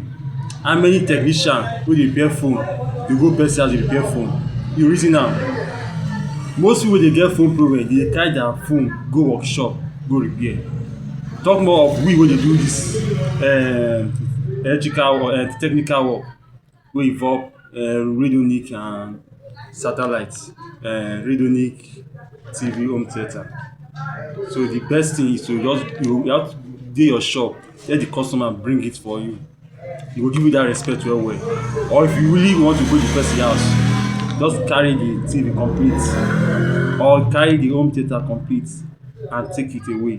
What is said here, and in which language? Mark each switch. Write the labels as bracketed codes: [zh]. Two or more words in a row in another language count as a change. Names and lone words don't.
[pcm] How many technician wey dey repair phone dey go person house dey repair phone? You reason am. Most people wey dey get phone problem dey carry their phone go workshop go repair. Talk more of we wey dey do this electrical or technical work wey involve radionic and satellite, radionic TV home theatre. So the best thing is to just you have to dey your shop, let the customer bring it for you. He go give you that respect well well. Or if you really want to go the person house, just carry the TV complete or carry the home theatre complete and take it away.